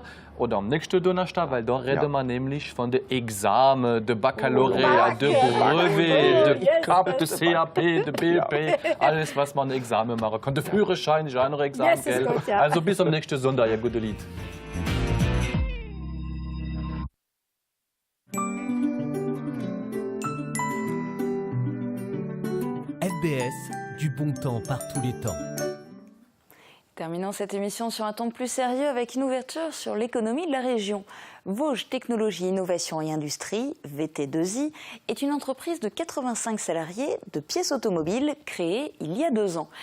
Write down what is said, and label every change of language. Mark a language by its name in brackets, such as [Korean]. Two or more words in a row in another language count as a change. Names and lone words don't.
[German] Oder am nächsten Donnerstag, weil da reden wir nämlich von den Examen, der Baccalaureat, der Brevet, der CAP, der CAP, der BLP, alles, was man ein Examen machen kann. Der Führerschein ist auch noch Examen, gell? Gut, ja. Also bis am nächsten Sonntag, ihr gute Lied. [French] FBS, du bon temps par tous les temps. Terminons cette émission sur un ton plus sérieux avec une ouverture sur l'économie de la région. Vosges Technologie, Innovation et Industrie, VT2I, est une entreprise de 85 salariés de pièces automobiles créée il y a 2 ans.